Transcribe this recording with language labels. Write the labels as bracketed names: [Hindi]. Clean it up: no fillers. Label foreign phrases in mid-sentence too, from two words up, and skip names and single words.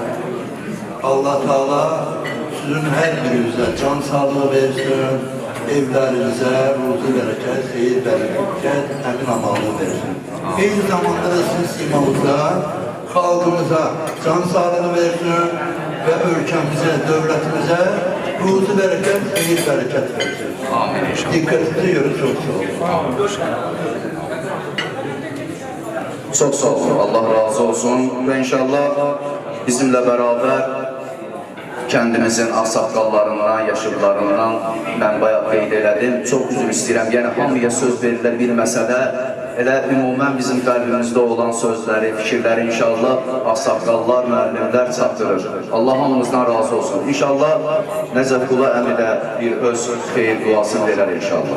[Azerbaijani] Allah Teala sizin hər birinizə can sağlığı versin, evlərinizə ruzi bərəkət, xeyir bərəkət, əmin amanlıq versin. Eyni zamanda da sizin simanıza, xalqımıza can sağlığı versin və ölkəmizə, dövlətimizə ruzi bərəkət, xeyir bərəkət versin. [Turkish] Dikkatinize göre çok sağ olun. Çok sağ olun. Allah razı olsun. Ve inşallah bizimle beraber kendimizin ağsaqqallarından, yaşıdlarından ben bayağı [Azerbaijani] qeyd elədim. Çok üzr istəyirəm. Yəni hamıya söz verirlər bir məsələ. Elə ümumən bizim qəlbimizdə olan sözləri, fikirləri inşallah ağsaqqallar, müəllimlər çatdırır. Allah hamımızdan razı olsun. İnşallah Nəcəfqulu əmi də bir öz xeyir duasını verər inşallah.